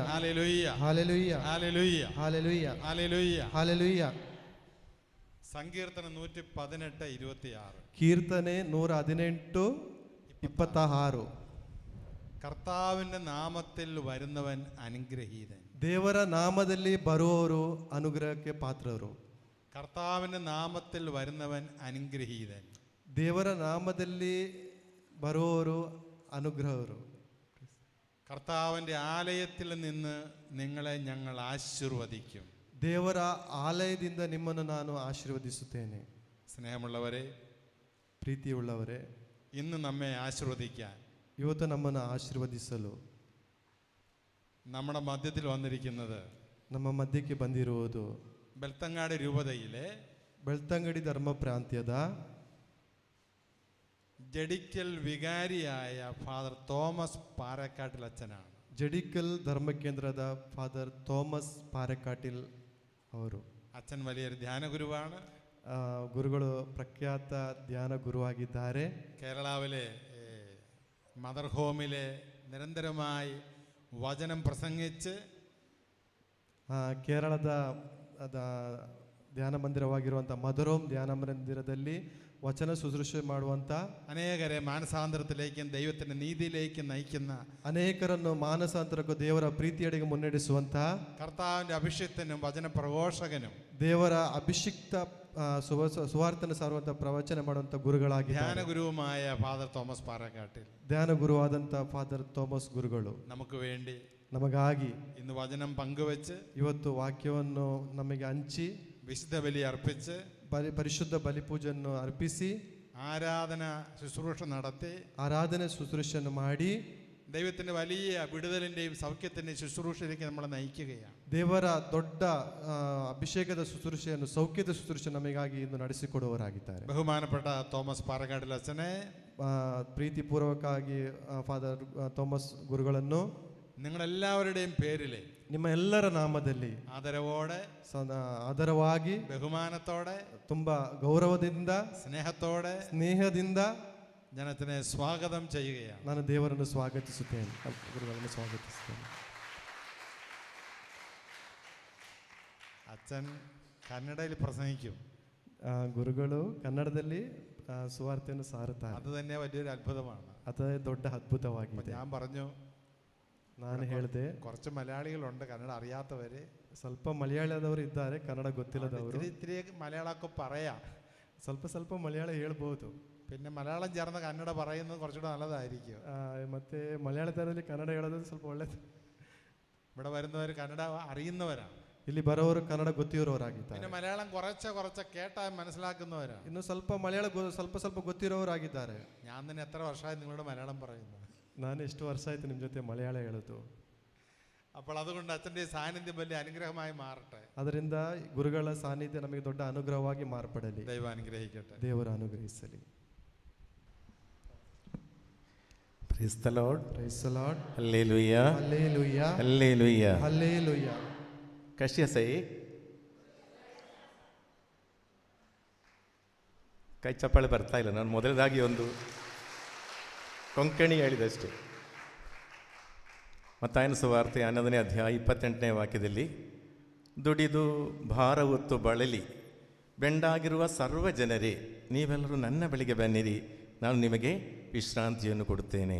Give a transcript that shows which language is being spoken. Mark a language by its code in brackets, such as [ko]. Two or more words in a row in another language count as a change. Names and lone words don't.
[en] Hallelujah. Hallelujah. Hallelujah. Hallelujah. Hallelujah. Hallelujah. [ml] സങ്കീർത്തന 118:26. കീർത്തനെ 118:26. കർത്താവിന്റെ നാമത്തിൽ വരുന്നവൻ അനുഗ്രഹീതൻ. [kn] ದೇವರ ನಾಮದಲ್ಲಿ ಬರುವವರು ಅನುಗ್ರಹಕ್ಕೆ ಪಾತ್ರರು. [ml] കർത്താവിന്റെ നാമത്തിൽ വരുന്നവൻ അനുഗ്രഹീതൻ. [kn] ದೇವರ ನಾಮದಲ್ಲಿ ಬರುವವರು ಅನುಗ್ರಹರು. [ml] കർത്താവിന്റെ ആലയത്തിൽ നിന്ന് നിങ്ങളെ ഞങ്ങൾ ആശീർവദിക്കും. [kn] ದೇವರ ಆಲಯದಿಂದ ನಿಮ್ಮನ್ನು ನಾನು ಆಶೀರ್ವದಿಸುತ್ತೇನೆ. [ml] സ്നേഹമുള്ളവരെ, [kn] ಪ್ರೀತಿಯುಳ್ಳವರೇ, [ml] ഇന്ന് നമ്മെ ആശീർവദിക്കാൻ [kn] ಇವತ್ತು ನಮ್ಮನ್ನು ಆಶೀರ್ವದಿಸಲು [ml] നമ്മുടെ മധ്യത്തിൽ വന്നിരിക്കുന്നത് [kn] ನಮ್ಮ ಮಧ್ಯಕ್ಕೆ ಬಂದಿರುವುದು [ml] ಬೆಳ್ತಂಗಾಡಿ രൂപതയിലെ [kn] ಬೆಳ್ತಂಗಡಿ ಧರ್ಮ ಪ್ರಾಂತ್ಯದ [ml] ജഡിക്കൽ വികാരിയായ ഫാദർ തോമസ് പാറക്കാട്ടിൽ അച്ഛനാണ്. [kn] ಜಡಿಕಲ್ ಧರ್ಮ ಕೇಂದ್ರದ ಫಾದರ್ ಥೋಮಸ್ ಪಾರೆಕಾಟಿಲ್ ಅವರು. [ml] അച്ഛൻ വലിയൊരു ധ്യാന ഗുരുവാണ്. [kn] ಗುರುಗಳು ಪ್ರಖ್ಯಾತ ಧ್ಯಾನ ಗುರುವಾಗಿದ್ದಾರೆ. [ml] കേരളാവിലെ മദർ ഹോമിലെ നിരന്തരമായി വചനം പ്രസംഗിച്ച് [kn] ಕೇರಳದ ಧ್ಯಾನ ಮಂದಿರವಾಗಿರುವಂಥ ಮದರೋಮ್ ಧ್ಯಾನ ಮಂದಿರದಲ್ಲಿ ವಚನ ಶುಶ್ರೂಷೆ ಮಾಡುವಂಥ [ml] അനേകരെ മാനസാന്തരത്തിലേക്കും ദൈവത്തിന്റെ നീതിയിലേക്കും നയിക്കുന്ന [kn] ಅನೇಕರನ್ನು ಮಾನಸಾಂತರಕ್ಕೂ ದೇವರ ಪ್ರೀತಿಯಡೆಗೆ ಮುನ್ನಡೆಸುವಂಥ [ml] കർത്താവിന്റെ അഭിഷിക്തനും വചന പ്രഘോഷകനും [kn] ದೇವರ ಅಭಿಷಿಕ್ತ ಸುವಾರ್ತನ ಸಾರುವಂಥ ಪ್ರವಚನ ಮಾಡುವಂಥ ಗುರುಗಳಾಗಿ [ml] ധ്യാന ഗുരുവുമായ ഫാദർ തോമസ് പാറക്കാട്ടിൽ [kn] ಧ್ಯಾನ ಗುರುವಾದಂಥ ಫಾದರ್ ಥೋಮಸ್ ಗುರುಗಳು [ml] നമുക്ക് വേണ്ടി [kn] ನಮಗಾಗಿ [ml] ഇന്ന് വചനം പങ്കുവെച്ച് [kn] ಇವತ್ತು ವಾಕ್ಯವನ್ನು ನಮಗೆ ಹಂಚಿ [ml] വിശുദ്ധ ബലി അർപ്പിച്ച് [kn] ಪರಿಶುದ್ಧ ಬಲಿಪೂಜೆಯನ್ನು ಅರ್ಪಿಸಿ [ml] ആരാധന ശുശ്രൂഷ നടത്തി [kn] ಆರಾಧನೆ ಶುಶ್ರೂಷೆಯನ್ನು ಮಾಡಿ [ml] ദൈവത്തിന്റെ വലിയ വിടുതലിന്റെയും സൗഖ്യത്തിന്റെയും ശുശ്രൂഷയിലേക്ക് നമ്മളെ നയിക്കുകയാണ്. [kn] ದೇವರ ದೊಡ್ಡ ಅಭಿಷೇಕದ ಶುಶ್ರೂಷೆಯನ್ನು ಸೌಖ್ಯದ ಶುಶ್ರೂಷೆ ನಮಗಾಗಿ ಇಂದು ನಡೆಸಿಕೊಡುವವರಾಗಿದ್ದಾರೆ. [ml] ബഹുമാനപ്പെട്ട തോമസ് പാറക്കാട്ടിൽ അച്ഛനെ [kn] ಪ್ರೀತಿಪೂರ್ವಕವಾಗಿ ಫಾದರ್ ಥೋಮಸ್ ಗುರುಗಳನ್ನು [ml] നിങ്ങളെല്ലാവരുടെയും പേരിലെ [kn] ನಿಮ್ಮ ಎಲ್ಲರ ನಾಮದಲ್ಲಿ [ml] ആദരവോടെ [kn] ಆದರವಾಗಿ [ml] ബഹുമാനത്തോടെ [kn] ತುಂಬಾ ಗೌರವದಿಂದ [ml] സ്നേഹത്തോടെ [kn] ಸ್ನೇಹದಿಂದ [ml] ജനത്തിനെ സ്വാഗതം ചെയ്യുകയാണ്. [kn] ನಾನು ದೇವರನ್ನು ಸ್ವಾಗತಿಸುತ್ತೇನೆ, ಗುರುಗಳನ್ನು ಸ್ವಾಗತಿಸುತ್ತೇನೆ. [ml] അച്ഛൻ കന്നഡയിൽ പ്രസംഗിക്കും. [kn] ಗುರುಗಳು ಕನ್ನಡದಲ್ಲಿ ಸುವಾರ್ತೆಯನ್ನು ಸಾರುತ್ತಾರೆ. [ml] അത് തന്നെ വലിയൊരു അത്ഭുതമാണ്. [kn] ಅದೇ ದೊಡ್ಡ ಅದ್ಭುತವಾಗಿದೆ. [ml] ഞാൻ പറഞ്ഞു [kn] ನಾನು ಹೇಳಿದೆ [ml] കുറച്ച് മലയാളികളുണ്ട് കന്നഡ അറിയാത്തവര്, [kn] ಸ್ವಲ್ಪ ಮಲಯಾಳದವರು ಇದ್ದಾರೆ, ಕನ್ನಡ ಗೊತ್ತಿಲ್ಲದವರು. [ml] ഇത്തിരി ഇത്തിരി മലയാളമൊക്കെ പറയാം, [kn] ಸ್ವಲ್ಪ ಮಲಯಾಳ ಹೇಳ್ಬೋದು. [ml] പിന്നെ മലയാളം ചേർന്ന് കന്നഡ പറയുന്നത് കുറച്ചുകൂടെ നല്ലതായിരിക്കും. [kn] ಮತ್ತೆ ಮಲಯಾಳದಲ್ಲಿ ಕನ್ನಡ ಹೇಳೋದು ಸ್ವಲ್ಪ ಒಳ್ಳೇದು. [ml] ഇവിടെ വരുന്നവർ കന്നഡ അറിയുന്നവരാണ്, [kn] ಇಲ್ಲಿ ಬರೋರು ಕನ್ನಡ ಗೊತ್ತಿರೋರಾಗಿದ್ದಾರೆ. [ml] പിന്നെ മലയാളം കുറച്ച് കേട്ടാൽ മനസ്സിലാക്കുന്നവരാണ്. [kn] ಇನ್ನು ಸ್ವಲ್ಪ ಮಲಯಾಳ ಸ್ವಲ್ಪ ಗೊತ್ತಿರೋರಾಗಿದ್ದಾರೆ. [ml] ഞാൻ തന്നെ എത്ര വർഷമായി നിങ്ങളോട് മലയാളം പറയുന്നത്? [kn] ನಾನು ಎಷ್ಟು ವರ್ಷ ಆಯ್ತು ನಿಮ್ಮ ಜೊತೆ ಮಲಯಾಳ ಹೇಳೋದು. [ml] അപ്പോൾ അതുകൊണ്ട് അച്ഛൻ്റെ സാന്നിധ്യം വലിയ അനുഗ്രഹമായി മാറട്ടെ. [kn] ಅದರಿಂದ ಗುರುಗಳ ಸಾನ್ನಿಧ್ಯ ನಮಗೆ ದೊಡ್ಡ ಅನುಗ್ರಹವಾಗಿ ಮಾರ್ಪಡಲಿ. [ml] ദൈവ അനുഗ്രഹിക്കട്ടെ. [kn] ದೇವರು ಅನುಗ್ರಹಿಸಲಿ. [en] Praise the Lord. Praise the Lord. Hallelujah. Hallelujah. Hallelujah. Hallelujah. [kn] ಕಶ್ಯ ಸೈ ಕೈ ಚಪ್ಪಾಳೆ ಬರ್ತಾ ಇಲ್ಲ. ನಾನು ಮೊದಲದಾಗಿ ಒಂದು ಕೊಂಕಣಿ ಹೇಳಿದಷ್ಟೇ. ಮತ್ತಾಯನ ಸುವಾರ್ತೆ 11ನೇ ಅಧ್ಯಾಯ 28ನೇ ವಾಕ್ಯದಲ್ಲಿ, ದುಡಿದು ಭಾರ ಹೊತ್ತು ಬಳಲಿ ಬೆಂಡಾಗಿರುವ ಸರ್ವ ಜನರೇ, ನೀವೆಲ್ಲರೂ ನನ್ನ ಬಳಿಗೆ ಬನ್ನಿರಿ, ನಾನು ನಿಮಗೆ ವಿಶ್ರಾಂತಿಯನ್ನು ಕೊಡುತ್ತೇನೆ.